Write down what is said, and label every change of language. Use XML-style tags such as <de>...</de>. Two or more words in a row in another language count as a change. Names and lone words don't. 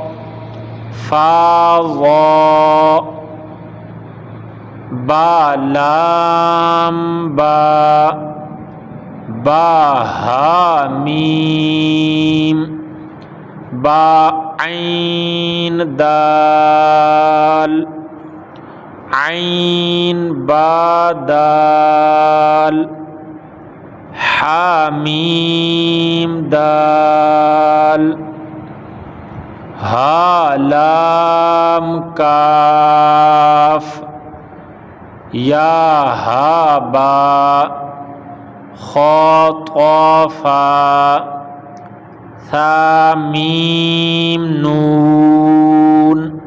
<ur>فا ظا با لام با ہا میم با عین دال عین با دال حامیم دال ہا لام کاف یا ہا با خا طا فا ثا میم نون</ur>